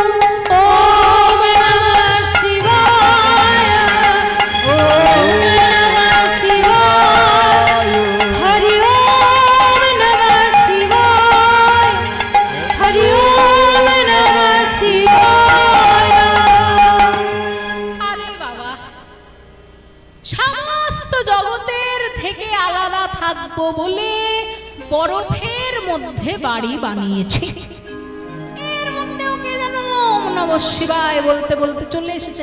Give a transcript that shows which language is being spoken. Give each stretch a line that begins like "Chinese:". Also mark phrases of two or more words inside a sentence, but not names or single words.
Sanskrit: ओम नमः शिवाय, ओम नमः शिवाय, हरि ओम नमः शिवाय, हरि ओम नमः शिवाय।
Bangla: আরে বাবা, সমস্ত জগতের থেকে আলাদা থাকবো বলে বরফের মধ্যে বাড়ি বানিয়েছে। এর মধ্যে ওকে যেন
Sanskrit: ওম নমঃ শিবায়
Bangla: বলতে বলতে চলে এসেছে।